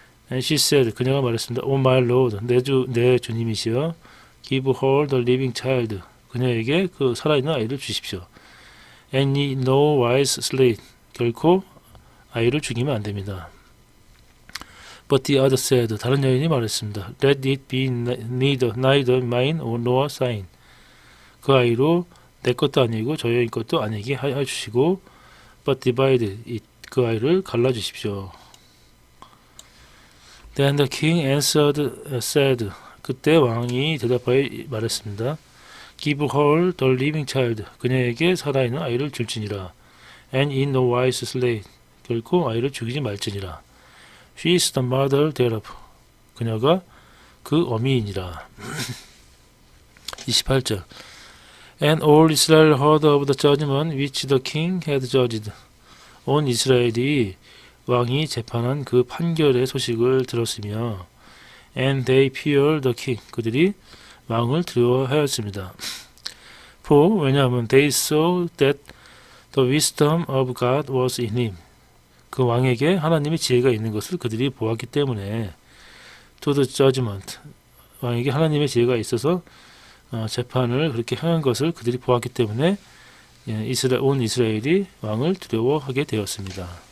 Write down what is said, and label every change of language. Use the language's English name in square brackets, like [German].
[English] And she said, [Korean] 그녀가 말했습니다. [English] Oh my Lord, [Korean] 내 주님이시여, [English] give her the living child. [Korean] 그녀에게 그 살아있는 아이를 주십시오. [English] And ye no wise slay. [Korean] 결코 아이를 죽이면 안 됩니다. [English] But the other said, [Korean] 다른 여인이 말했습니다. [English] Let it be neither mine nor thine. [Korean] 그 아이로 내 것도 아니고 저 여인 것도 아니게 하여 주시고, [English] but divide it. [Korean] 그 아이를 갈라 주십시오. [English] Then the king said, [Korean] 그때 왕이 대답하여 말했습니다. [English] Give her the living child. [Korean] 그녀에게 살아있는 아이를 줄지니라. [English] And in no wise slay. [Korean] 결코 아이를 죽이지 말지니라. [English] She is the mother thereof. [Korean] 그녀가 그 어미이니라. 28절. [English] And all Israel heard of the judgment which the king had judged. [Korean] 온 이스라엘이 왕이 재판한 그 판결의 소식을 들었으며 [English] And they feared the king. [Korean] 그들이 왕을 두려워하였습니다. [English] For [Korean] 왜냐하면 [English] they saw that the wisdom of God was in him. [Korean] 그 왕에게 하나님의 지혜가 있는 것을 그들이 보았기 때문에 [English] to the judgment. [Korean] 왕에게 하나님의 지혜가 있어서 재판을 그렇게 행한 것을 그들이 보았기 때문에 온 이스라엘이 왕을 두려워하게 되었습니다.